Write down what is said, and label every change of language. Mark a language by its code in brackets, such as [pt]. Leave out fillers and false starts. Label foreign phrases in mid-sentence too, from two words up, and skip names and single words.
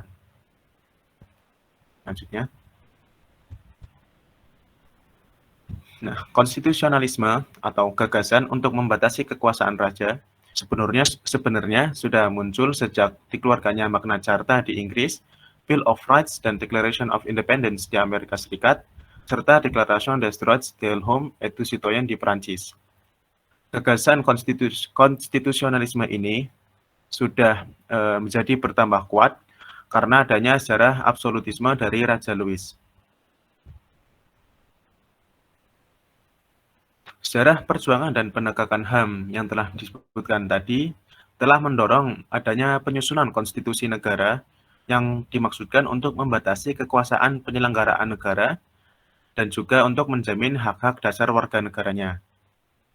[id] Selanjutnya. Nah, konstitusionalisme atau gagasan untuk membatasi kekuasaan raja sebenarnya sudah muncul sejak dikeluarkannya Magna Carta di Inggris, Bill of Rights dan Declaration of Independence di Amerika Serikat, serta Declaration des droits de l'homme et du citoyen di Prancis. Gagasan konstitusionalisme ini sudah menjadi bertambah kuat karena adanya sejarah absolutisme dari Raja Louis. Sejarah perjuangan dan penegakan HAM yang telah disebutkan tadi telah mendorong adanya penyusunan konstitusi negara yang dimaksudkan untuk membatasi kekuasaan penyelenggaraan negara dan juga untuk menjamin hak-hak dasar warga negaranya.